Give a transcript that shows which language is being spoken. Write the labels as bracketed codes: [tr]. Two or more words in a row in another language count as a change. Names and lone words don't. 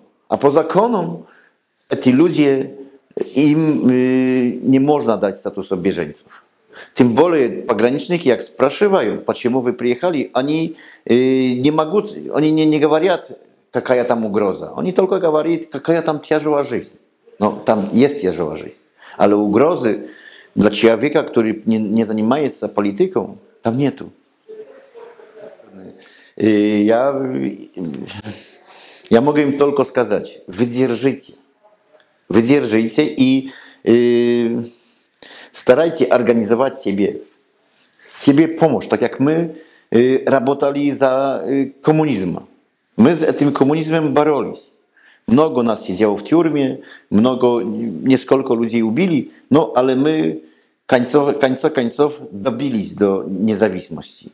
[ru] А по закону эти люди, им не можно дать статус беженцев. Тем более пограничники, как спрашивают, почему вы приехали, они не могут, они не говорят, какая там угроза. Они только говорят, какая там тяжелая жизнь. Но там есть тяжелая жизнь. [pl] Ale ugrozy dla człowieka, który nie zajmuje się polityką, tam nету. Ja mogę im tylko [ru] сказать, выдержите и старайтесь организовать себе помощь, так как мы работали за коммунизм. Мы с этим коммунизмом боролись. Много нас сидело в тюрьме, несколько людей убили, ale мы конца концов добились до независимости.